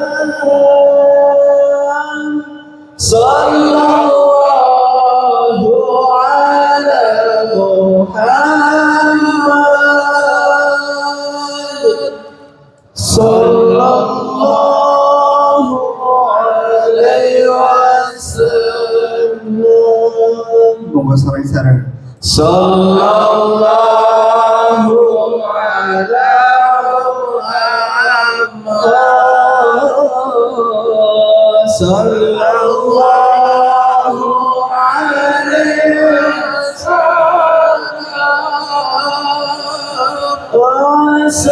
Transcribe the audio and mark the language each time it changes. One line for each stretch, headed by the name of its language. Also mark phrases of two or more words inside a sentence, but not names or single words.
Arabic: Sallallahu ala Muhammad. Sallallahu alaihi wasallam.
Javanese: Monggo sareng-sareng.
Arabic: Sallallahu ala Muhammad. Sallallahu alaihi wasallam.